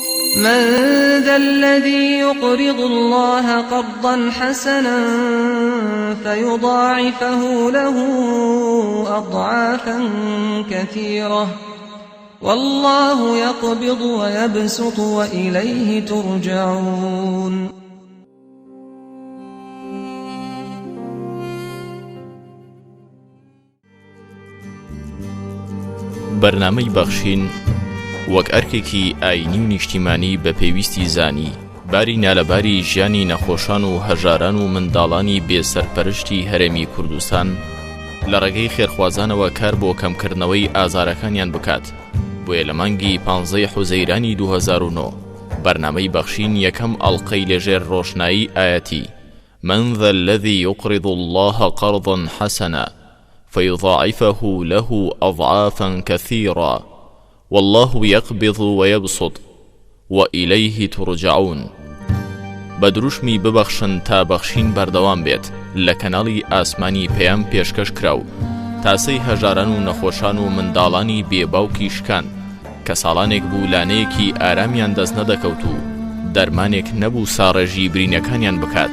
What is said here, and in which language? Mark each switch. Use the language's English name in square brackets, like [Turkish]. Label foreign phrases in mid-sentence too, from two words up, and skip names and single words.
[Arabic] من ذا الذي يقرض الله قرضا حسنا فيضاعفه له أضعافا كثيرة والله يقبض ويبسط وإليه ترجعون. [Central Kurdish] بەرنامەی بەخشین وەک ئەرکێکی ئاینی و نیشتیمانی بە پێویستی زانی باری نالەباری ژیانی نەخۆشان و هەژاران و منداڵانی بێسەرپەرشتی هەرێمی کوردستان لە ڕێگەی خێرخوازانەوە کار بۆ کەمکردنەوەی ئازارەکانیان بکات. بۆیە لە مانگی 15 حوزەیرانی 2009 بەرنامەی بەخشین یەکەم ئەڵقەی لەژێر ڕۆشنایی ئاەتی [Arabic] من ذا الذي يقرض الله قرضا حسنا فيضاعفه له أضعافا كثيرا والله يقبض ويبسط وإليه ترجعون [Central Kurdish] بدروشمی ببخشن تا بەخشین بەردەوام بێت لە کەناڵی ئاسمانی پێیان پێشکەش کراو تاسەی هەژاران و نەخۆشان و منداڵانی بێباوکی شکان کە ساڵانێک بوو لانەیەکی ئارامیان دەست نەدەکەوت و دەرمانێک نەبوو ساڕێژی برینەکانیان بکات.